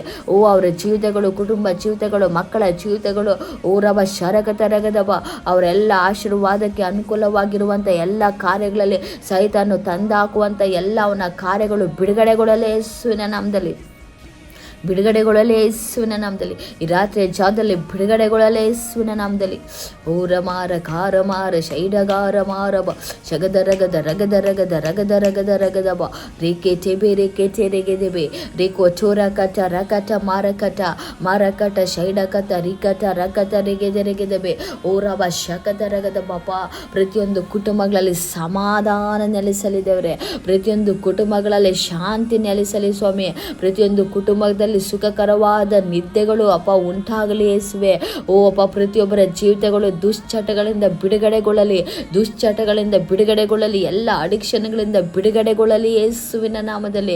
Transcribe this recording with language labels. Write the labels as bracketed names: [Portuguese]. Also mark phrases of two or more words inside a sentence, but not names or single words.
[Kannada] ಅವರ ಜೀವಿತಗಳು, ಕುಟುಂಬ ಜೀವಿತಗಳು, ಮಕ್ಕಳ ಜೀವಿತಗಳು ಓರವ ಶರಕತರಗದವ ಅವರೆಲ್ಲ ಆಶೀರ್ವಾದಕ್ಕೆ ಅನುಕೂಲವಾಗಿರುವಂಥ ಎಲ್ಲ ಕಾರ್ಯಗಳಲ್ಲಿ ಸೈತಾನು ತಂದಾಕುವಂಥ ಎಲ್ಲ ಅವನ ಕಾರ್ಯಗಳು ಬಿಡುಗಡೆಗೊಳ್ಳಲೇ ಯೇಸುವಿನ ನಾಮದಲ್ಲಿ, ಬಿಡುಗಡೆಗೊಳ್ಳಲೇ ಯೇಸುವಿನ ನಾಮದಲ್ಲಿ. ಈ ರಾತ್ರಿಯ ಜಾಗದಲ್ಲಿ ಬಿಡುಗಡೆಗೊಳ್ಳಲೇ ಯೇಸುವಿನ ನಾಮದಲ್ಲಿ. ಓರ ಮಾರ ಕಾರ ಮಾರ ಶೈಡಗಾರ ಮಾರಬ ಶಗದ ರಗದ ರಗದ ರಗದ ರಗದ ರಗದ ರಗದಬ ರೇಕೆ ತೆಬೆ ರೇಕೆ ತೆರೆಗೆದೆಬೆ ರೇಕೋ ಚೋರ ಕಟ ರಕಟ ಮಾರಕಟ ಮಾರಕಟ ಶೈಡಕಟ ರಿಕಟ ರಕಟ ರೆಗೆದೆ ರೆಗೆದೆಬೆ ಓರಬ ಶಕದ ರಗದ ಬಾಪ. ಪ್ರತಿಯೊಂದು ಕುಟುಂಬಗಳಲ್ಲಿ ಸಮಾಧಾನ ನೆಲೆಸಲಿದ್ದೇವ್ರೆ, ಪ್ರತಿಯೊಂದು ಕುಟುಂಬಗಳಲ್ಲಿ ಶಾಂತಿ ನೆಲೆಸಲಿ ಸ್ವಾಮಿ. ಪ್ರತಿಯೊಂದು ಕುಟುಂಬದಲ್ಲಿ ಸುಖಕರವಾದ ನಿದ್ದೆಗಳು ಅಪ್ಪ ಉಂಟಾಗಲಿ ಯೇಸುವೆ. ಓ ಅಪ್ಪ ಪ್ರತಿಯೊಬ್ಬರ ಜೀವಿತಗಳು ದುಶ್ಚಟಗಳಿಂದ ಬಿಡುಗಡೆಗೊಳ್ಳಲಿ, ದುಶ್ಚಟಗಳಿಂದ ಬಿಡುಗಡೆಗೊಳ್ಳಲಿ, ಎಲ್ಲ ಅಡಿಕ್ಷನ್ಗಳಿಂದ ಬಿಡುಗಡೆಗೊಳ್ಳಲಿ ಯೇಸುವಿನ ನಾಮದಲ್ಲಿ.